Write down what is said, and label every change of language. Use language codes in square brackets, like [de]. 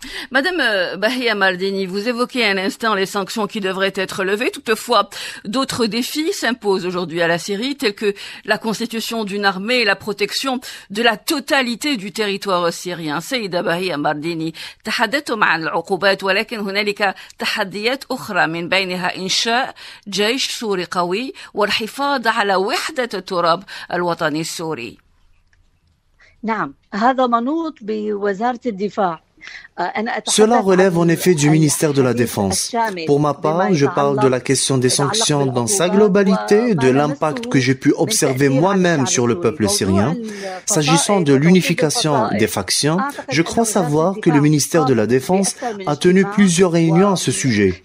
[fr] Madame Bahia Mardini, vous évoquez un instant les sanctions qui devraient être levées. Toutefois, d'autres défis s'imposent aujourd'hui à la Syrie, tels que la constitution d'une armée et la protection de la totalité du territoire syrien. [ar] سيدة Bahia Mardini, تحدثتم عن العقوبات ولكن هنالك تحديات أخرى من بينها إنشاء جيش سوري قوي والحفاظ على وحدة التراب الوطني السوري. نعم، هذا منوط بوزارة الدفاع. [fr] Cela relève en effet du ministère de la Défense. Pour ma part, je parle de la question des sanctions dans sa globalité, de l'impact que j'ai pu observer moi-même sur le peuple syrien. S'agissant de l'unification des factions, je crois savoir que le ministère de la Défense a tenu plusieurs réunions à ce sujet.